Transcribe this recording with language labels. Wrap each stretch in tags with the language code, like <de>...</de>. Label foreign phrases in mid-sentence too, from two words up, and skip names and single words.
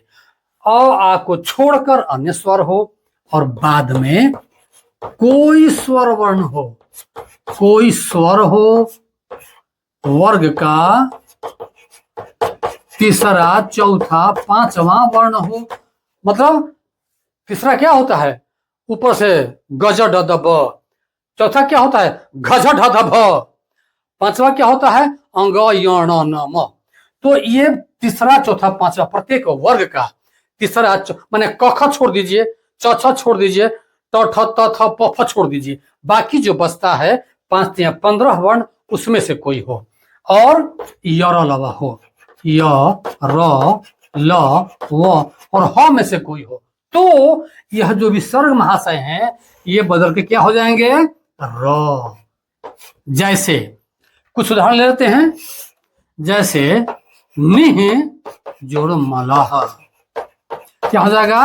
<hi>अ आ को छोड़कर अन्य स्वर हो, और बाद में कोई स्वर वर्ण हो, कोई स्वर हो वर्ग का तीसरा चौथा पांचवा वर्ण हो। मतलब तीसरा क्या होता है? ऊपर से गज ड द ब। चौथा क्या होता है? घझ ढ ध भ। पांचवा क्या होता है? अंग य ण न म। तो ये तीसरा चौथा पांचवा प्रत्येक वर्ग का तीसरा माने क ख छोड़ दीजिए, च छ छोड़ दीजिए, ट ठ त थ प फ छोड़ दीजिए, बाकी जो बचता है 5 या 15 वर्ण उसमें से कोई हो, और य र ल व हो, य र ल व और ह में से कोई हो, तो यह जो विसर्ग महाशय हैं ये बदल के क्या हो जाएंगे? र। जैसे कुछ उदाहरण ले लेते हैं। जैसे निह जोड़ मलह, क्या हो जाएगा?</hi>